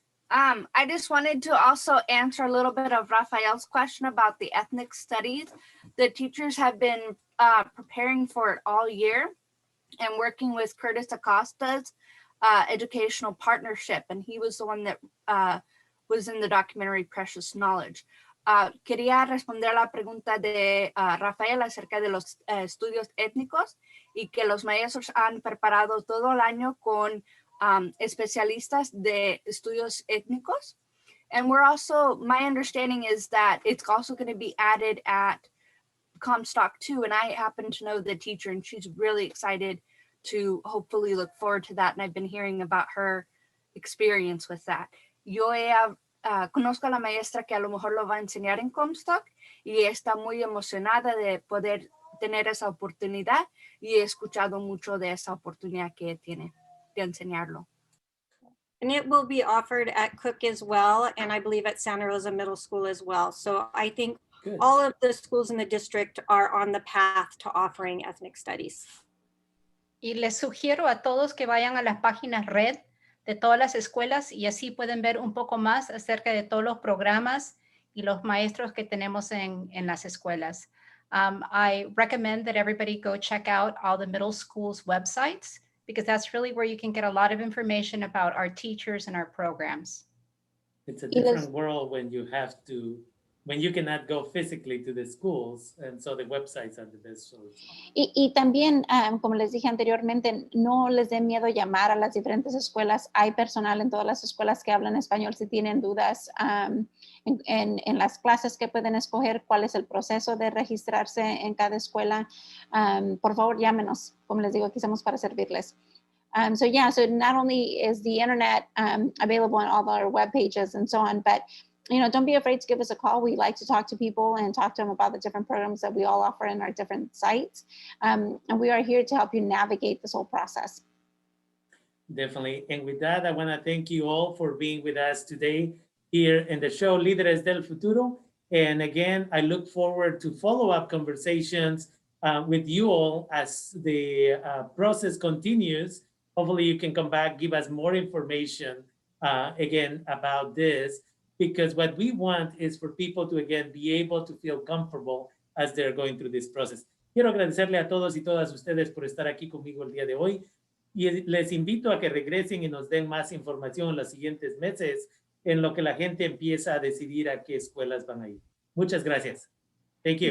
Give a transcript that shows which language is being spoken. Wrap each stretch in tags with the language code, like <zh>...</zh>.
<en>I just wanted to also answer a little bit of Rafael's question about the ethnic studies. The teachers have been preparing for it all year and working with Curtis Acosta's educational partnership. And he was the one that was in the documentary Precious Knowledge.</en> <es>Quería responder a la pregunta de Rafael acerca de los estudios étnicos y que los maestros han preparado todo el año con especialistas de estudios étnicos.</es> <en>And we're also, my understanding is that it's also going to be added at Comstock too. And I happen to know the teacher and she's really excited to hopefully look forward to that. And I've been hearing about her experience with that.</en> <es>Yo conozco a la maestra que a lo mejor lo va a enseñar en Comstock y está muy emocionada de poder tener esa oportunidad y he escuchado mucho de esa oportunidad que tiene de enseñarlo.</es> <en>And it will be offered at Cook as well, and I believe at Santa Rosa Middle School as well. So I think Good. all of the schools in the district are on the path to offering ethnic studies.</en> <es>Y les sugiero a todos que vayan a las páginas red de todas las escuelas y así pueden ver un poco más acerca de todos los programas y los maestros que tenemos en las escuelas.</es> <en>I recommend that everybody go check out all the middle schools websites because that's really where you can get a lot of information about our teachers and our programs. It's a different world when you have to, when you cannot go physically to the schools, and so the websites are the best source.</en> <es>Y también, como les dije anteriormente, no les dé miedo llamar a las diferentes escuelas. Hay personal en todas las escuelas que hablan español. Si tienen dudas en las clases que pueden escoger, cuál es el proceso de registrarse en cada escuela, por favor llámenos. Como les digo, aquí estamos para servirles.</es> <en>So yeah, so not only is the internet available on all of our web pages and so on, but don't be afraid to give us a call. We like to talk to people and talk to them about the different programs that we all offer in our different sites. And we are here to help you navigate this whole process. Definitely. And with that, I want to thank you all for being with us today here in the show Líderes del Futuro. And again, I look forward to follow-up conversations with you all as the process continues. Hopefully you can come back, give us more information again about this, because what we want is for people to, again, be able to feel comfortable as they're going through this process.</en> <es>Quiero agradecerle a todos y todas ustedes por estar aquí conmigo el día de hoy y les invito a que regresen y nos den más información en los siguientes meses en lo que la gente empieza a decidir a qué escuelas van a ir. Muchas gracias.</es> <en>Thank you.</en>